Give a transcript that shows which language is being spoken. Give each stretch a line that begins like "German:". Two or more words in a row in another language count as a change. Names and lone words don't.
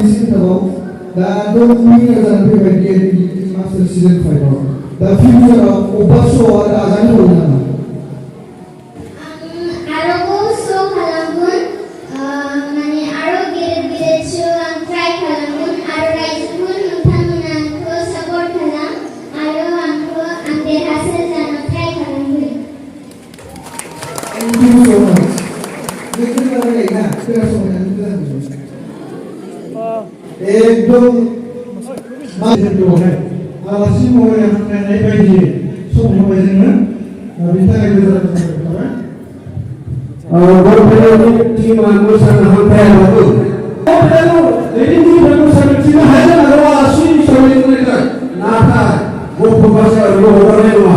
Bodo: हिसाबाव दा दंनि जानानै फैबाय DND मास्टार सिजन 5 आव दा फिउचाराव अबा श'आव आरो आगान होबावगोन नामा? आरोबाव श' खालामगोन माने आरो गेदेर श' आं ट्राइ खालामगोन आरो रायजोफोर नोंथांमोना आंखौ सापर्ट खालाम आरो आं देरहासार जानो ट्राइ खालामगोन।
English: Thank you so much.
Bodo: Nोंथाङा रायलायना खोनासंनानै मोजां मोनो। एकदम मानसिफोरखौहाय आलासि महरै हामलायनाय बायदि सम होबाय जोङो बेनि थाखाय गोजोननाय थाबाय। बर'फोरनि टीमा मोसानो हांख्रायाबाबो दैदेनगिरिफोरा मोसानो हाया जानांगौ आलासि हिसाबै जोंनिफ्राय नाथाय गथ' बासायाबो हगारनाय नङा।